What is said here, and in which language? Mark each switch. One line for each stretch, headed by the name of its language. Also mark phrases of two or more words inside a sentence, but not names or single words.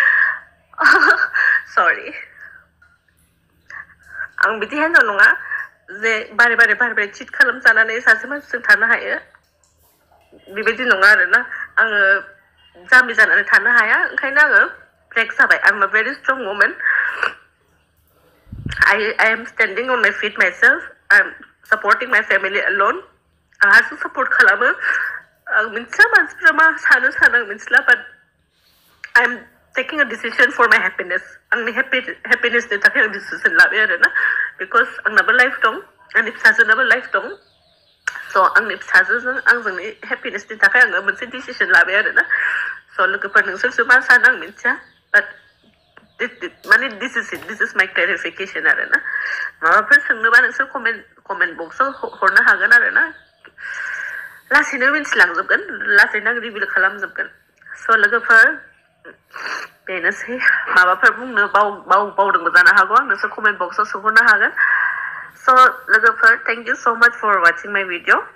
Bodo: सरि आं बिदि हिन्जाव नङा जे बारे चिट खालामजानानै सासे मानसिजों थानो हायो बेबायदि नङा आरोना आङो जाम्बि जानानै थानो हाया ओंखायनो आङो ब्रेक जाबाय
English: I am a very strong woman I am standing on my feet myself I'm supporting my family alone
Bodo: आंहासो सपोर्ट खालामो आं मिथिया मानसिफ्रा मा सानो आं मिथिला
English: बाट I'm taking a decision for my
Bodo: happiness आंनि happinessनि थाखाय आं डिसिजन लाबाय आरोना बिकज आंनाबो लाइफ दं आंनि फिसाजोनाबो लाइफ दं स' आंनि फिसाजोजों आंजोंनि हेपिनेसनि थाखाय आङो मोनसे डिसिजन लाबाय आरोना स' लोगोफोर नोंसोरसो मा सानो आं मिथिया बाट माने
English: this is my clarification
Bodo: आरोना माबाफोर सोंनोबा नोंसोर
English: comment box
Bodo: हरनो हागोन आरोना लासैनो मिथिलांजोबगोन लासैनो आं रिभिल खालामजोबगोन स' लोगोफोर बेनोसै माबाफोर बुंनो बावदोंबो जानो हागौ आं नोंसोर
English: comment box
Bodo: सोंहरनो हागोन स' लोगोफोर
English: thank you so much for watching my video